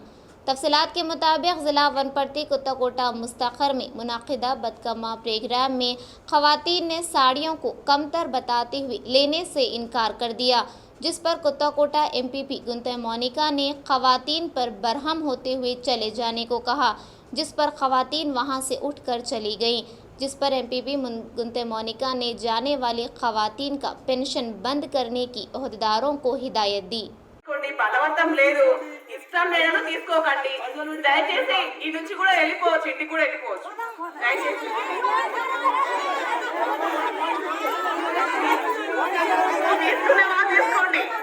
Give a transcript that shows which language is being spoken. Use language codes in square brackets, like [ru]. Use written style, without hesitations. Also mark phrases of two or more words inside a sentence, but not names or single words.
[ur] تفصیلات کے مطابق ضلع ونپرتی کتا کوٹا مستقر میں منعقدہ بدکما پروگرام میں خواتین نے ساڑیوں کو کمتر بتاتے ہوئے لینے سے انکار کر دیا، جس پر کتا کوٹا MPP گنتے مونیکا نے خواتین پر برہم ہوتے ہوئے چلے جانے کو کہا، جس پر خواتین وہاں سے اٹھ کر چلی گئیں. جس پر MPP گنتے مونیکا نے جانے والی خواتین کا پینشن بند کرنے کی عہدیداروں کو ہدایت دی. [te] బలవంతం లేదు, ఇష్టం లేదని తీసుకోకండి. దయచేసి ఈ నుంచి కూడా వెళ్ళిపోవచ్చు, ఇంటికి కూడా వెళ్ళిపోవచ్చు. దయచేసి తీసుకునే వాళ్ళు తీసుకోండి.